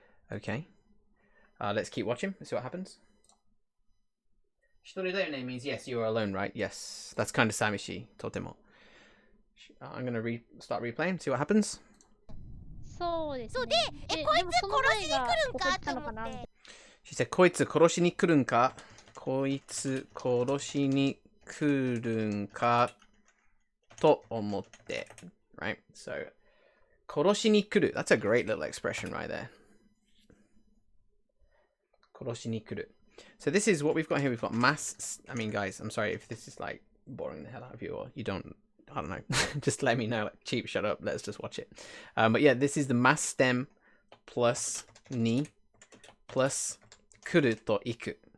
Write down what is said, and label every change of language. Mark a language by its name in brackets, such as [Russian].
[English] Okay. Let's keep watching. Let's see what happens. [Japanese] Shitoridayone [English] means yes, you are alone, right? Yes. That's kind of [Japanese] samishi, totemo. [English] I'm going to start replaying, see what happens. [Japanese] そうですそうね。で、こいつでもその前が殺しに来るんかここ行ったのかなと思って。 [English] She said, [Japanese] こいつ殺しに来るんかこいつ殺しに来るんかと思って [English] right? So, [Japanese] 殺しに来る. [English] That's a great little expression right there. [Japanese] 殺しに来る. [English] So this is what we've got here. We've got mass. I mean, guys, I'm sorry if this is like boring the hell out of you or you don't, I don't know. Just let me know. Like, cheap, shut up. Let's just watch it. But yeah, this is the mass stem plus ni plus kuru to iku.